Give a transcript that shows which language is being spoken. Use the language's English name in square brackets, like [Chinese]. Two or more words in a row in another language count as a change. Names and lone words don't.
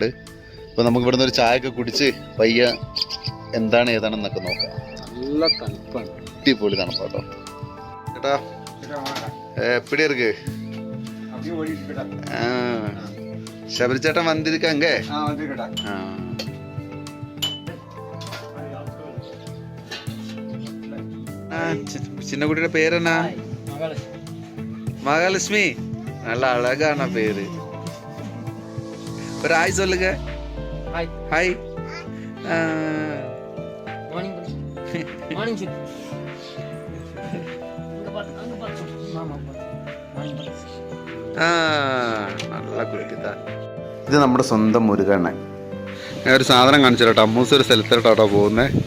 [Malayalam] അപ്പോൾ നമുക്ക് ഇവിടുന്ന് ഒരു ചായയൊക്കെ കുടിച്ച് പയ്യ എന്താണ് ഏതാണെന്നൊക്കെ നോക്കാം. നല്ല തണുപ്പാണ്, അടിപൊളി തണുപ്പാട്ടോ ചേട്ടാ. [Tamil] எப்படி இருக்கு? [Malayalam] ശബരി ചേട്ടൻ വന്നിരിക്കാങ്ക. [Tamil] சின்னக்குட்டியோட பேர் என்ன? மகாலட்சுமி. நல்ல அழகான பேரு. ஒரு ஹாய் சொல்லுங்க. ஹாய். [Malayalam] നല്ല കുട്ടിതാ. ഇത് നമ്മുടെ സ്വന്തം മുരുകണ്ണൻ. ഞാൻ ഒരു സാധനം കാണിച്ചു കേട്ടോ. അമ്മൂസ് ഒരു സ്ഥലത്തോട്ടോ പോകുന്നേ.